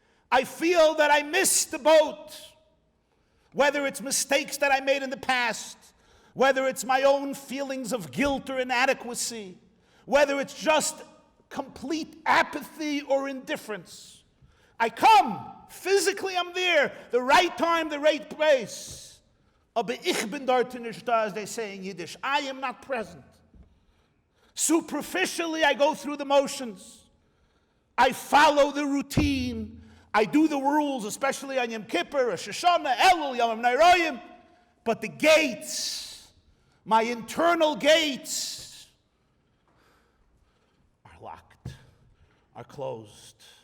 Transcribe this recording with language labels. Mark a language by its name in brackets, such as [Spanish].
[English] I feel that I missed the boat. Whether it's mistakes that I made in the past, whether it's my own feelings of guilt or inadequacy, whether it's just complete apathy or indifference. I come, physically I'm there, the right time, the right place. [Yiddish] Aber ich bin dort nicht da, [English] as they say in Yiddish. I am not present. Superficially, I go through the motions. I follow the routine. I do the rules, especially on Yom Kippur, Rosh Hashanah, Elul, Yom Nairoyim. But the gates, my internal gates, are locked, are closed.